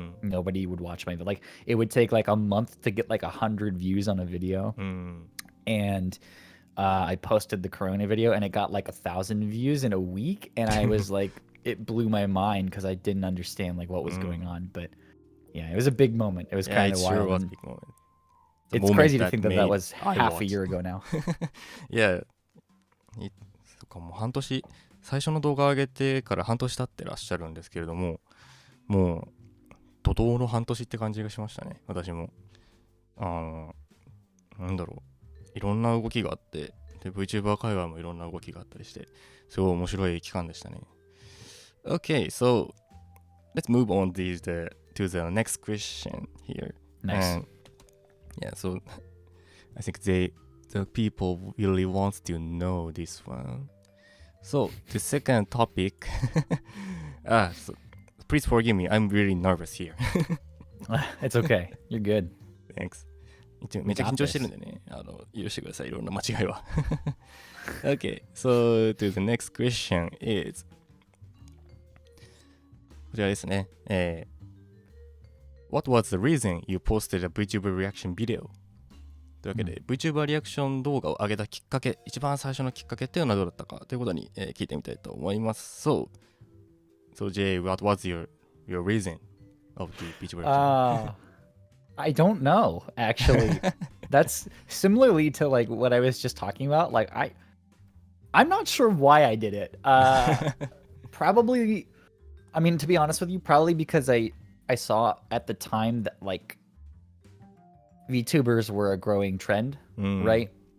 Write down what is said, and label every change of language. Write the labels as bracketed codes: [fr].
[en] Nobody would watch my video. Like it would take like a month to get like 100 views on a video, and I posted the Corona video, and it got like 1,000 views in a week, and I was like, it blew my mind because I didn't understand like what was going on, but. Yeah, it was a big moment. It was kind of wild. Sure was a big moment. It's crazy to think that was half a year ago now. Yeah. [ja] そっか、もう半年、最初の動画上げてから半年経ってらっしゃるんですけれども、もう怒涛の半年って感じがしましたね、私も。なんだろう、いろんな動きがあって、で VTuber 界隈もいろんな動きがあったりして、すごい面白い期間でしたね。 [en] Okay, so let's move on to the next question here. Nice. And yeah, so I think the people really want to know this one. So the second topic. So please forgive me. I'm really nervous here. It's okay. You're good. Thanks. [ja] めっちゃ緊張してるんでね、許してください、いろんな間違いは。 [en] Okay, so to the next question is [ja] こちらですね。 [en] What was the reason you posted a VTuber reaction video? [ja] というわけで、VTuber リアクション動画を上げたきっかけ、一番最初のきっかけっていうのはどうだったかということに、聞いてみたいと思います。 [en] So Jay, what was your reason of the VTuber reaction? I don't know, actually. that's similarly to like what I was just talking about. Like I'm not sure why I did it. Probably, I mean, to be honest with you, probably because I saw at the time that like VTubers were a growing trend, right?